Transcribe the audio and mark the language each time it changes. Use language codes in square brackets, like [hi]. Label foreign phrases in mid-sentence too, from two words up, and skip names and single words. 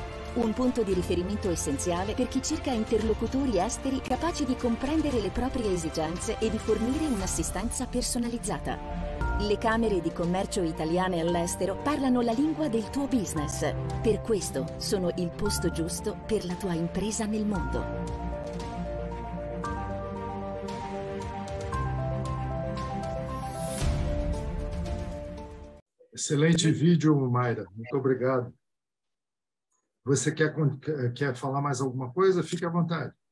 [it] Un punto di riferimento essenziale per chi cerca interlocutori esteri capaci di comprendere le proprie esigenze e di fornire un'assistenza personalizzata. Le Camere di Commercio italiane all'estero parlano la lingua del tuo business. Per questo sono il posto giusto per la tua impresa nel mondo. [pt] Excelente vídeo, Mayra. Muito obrigado. Você quer falar mais alguma coisa? Fique à vontade.